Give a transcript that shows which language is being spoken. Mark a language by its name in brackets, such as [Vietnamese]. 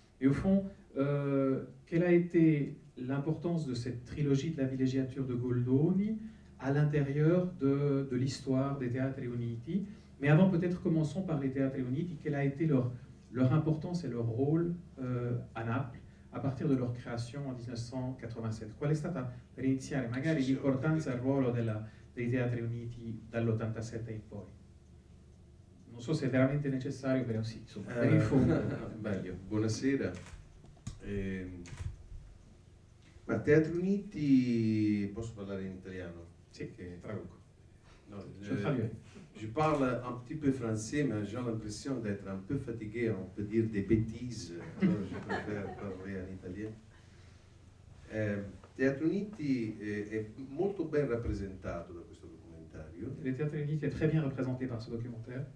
[French] Et au fond, quelle a été l'importance de cette trilogie de la villeggiature de Goldoni à l'intérieur de l'histoire des Teatri Uniti. Mais avant, peut-être commençons par les Teatri Uniti. Quelle a été leur importance et leur rôle à Naples a partir de leur création en 1987? [Italian] Qual è stata, per iniziare, magari l'importanza e il ruolo dei Teatri Uniti dall'87 in poi? Non so se è veramente necessario, però sì, insomma, per il fondo meglio. Buonasera. Ma Teatri Uniti, posso parlare in italiano? Sì, traduco. [French] Non, je parle un petit peu français, mais j'ai l'impression d'être un peu fatigué, on peut dire des bêtises, alors je préfère parler en italien. [Italian] Teatri Uniti è molto ben rappresentato da questo documentario. [French] Les Teatri Uniti è très bien représenté par ce documentaire.